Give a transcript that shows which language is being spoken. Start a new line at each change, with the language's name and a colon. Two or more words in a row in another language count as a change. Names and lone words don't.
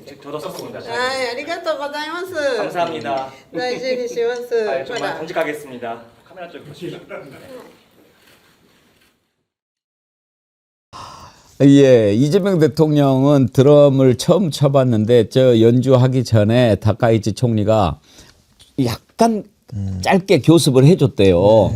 Korean: 저도 썼습니다.
Japanese: はい、ありがとうございます。
Korean: 감사합니다.
Japanese: 大事にします。 아, ま
Korean: 정말 だ 정직하겠습니다. 카메라 쪽 보시죠. 예, 이재명 대통령은 드럼을 처음 쳐봤는데 저 연주하기 전에 다카이치 총리가 약간 짧게 교습을 해줬대요.